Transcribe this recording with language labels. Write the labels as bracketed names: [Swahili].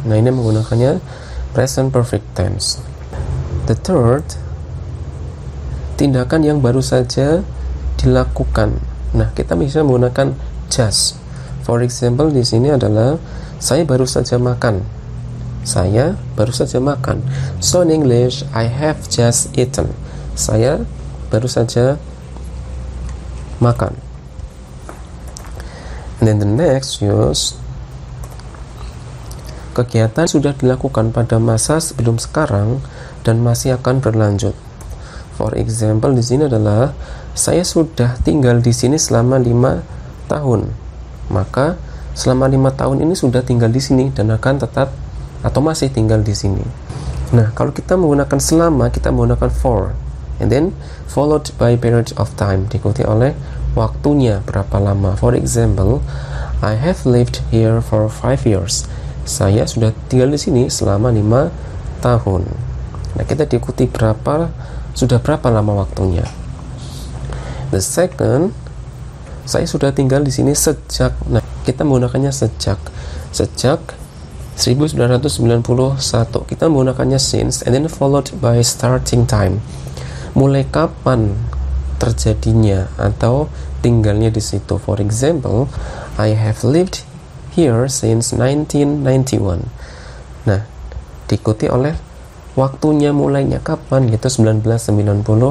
[Indonesian] Nah, ini menggunakannya present perfect tense. [English] The third, [Indonesian] tindakan yang baru saja dilakukan. Nah, kita bisa menggunakan just. [English] For example, [Indonesian] di sini adalah saya baru saja makan. Saya baru saja makan. [English] So in English, I have just eaten. [Indonesian] Saya baru saja makan. [English] And then the next use, [Indonesian] kegiatan sudah dilakukan pada masa sebelum sekarang dan masih akan berlanjut. [English] For example, [Indonesian] di sini adalah saya sudah tinggal di sini selama 5 tahun. Maka selama 5 tahun ini sudah tinggal di sini dan akan tetap atau masih tinggal di sini. Nah, kalau kita menggunakan selama, kita menggunakan for. [English] And then followed by period of time, [Indonesian] diikuti oleh waktunya berapa lama. [English] For example, I have lived here for 5 years. [Indonesian] Saya sudah tinggal di sini selama 5 tahun. Nah, kita diikuti sudah berapa lama waktunya. [English] The second, [Indonesian] saya sudah tinggal di sini sejak. Nah, kita menggunakannya sejak 1991. Kita menggunakannya [English] since and then followed by starting time. [Indonesian] Mulai kapan terjadinya atau tinggalnya di situ. [English] For example, I have lived here since 1991. [Indonesian] Nah, diikuti oleh waktunya mulainya kapan, yaitu 1991.